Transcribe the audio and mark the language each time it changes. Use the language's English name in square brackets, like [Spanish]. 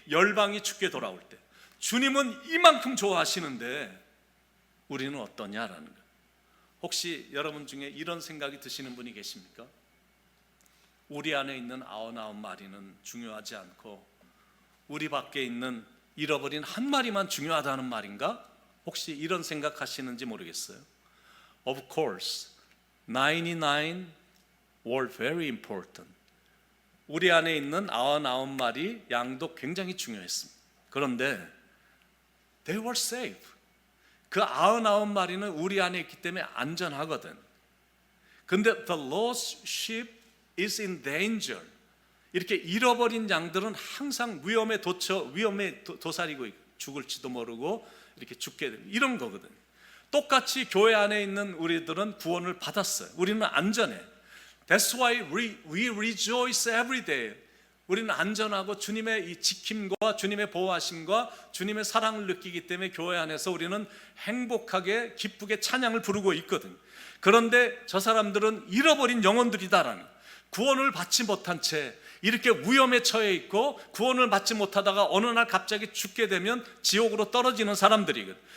[Korean] 열방이 주께 돌아올 때 주님은 이만큼 좋아하시는데 우리는 어떠냐라는 거예요. 혹시 여러분 중에 이런 생각이 드시는 분이 계십니까? 우리 안에 있는 99마리는 중요하지 않고 우리 밖에 있는 잃어버린 한 마리만 중요하다는 말인가? 혹시 이런 생각하시는지 모르겠어요. [English] Of course, 99 were very important. [Korean] 우리 안에 있는 99마리 양도 굉장히 중요했습니다. 그런데 [English] they were safe. [Korean] 그 99마리는 우리 안에 있기 때문에 안전하거든. 근데 [English] the lost sheep is in danger. [Korean] 이렇게 잃어버린 양들은 항상 위험에 도사리고 죽을지도 모르고 이렇게 죽게 되는 이런 거거든. 똑같이 교회 안에 있는 우리들은 구원을 받았어요. 우리는 안전해. [English] That's why we rejoice every day. [Korean] 우리는 안전하고 주님의 이 지킴과 주님의 보호하심과 주님의 사랑을 느끼기 때문에 교회 안에서 우리는 행복하게 기쁘게 찬양을 부르고 있거든. 그런데 저 사람들은 잃어버린 영혼들이다라는, 구원을 받지 못한 채 이렇게 위험에 처해 있고 구원을 받지 못하다가 어느 날 갑자기 죽게 되면 지옥으로 떨어지는 사람들이거든.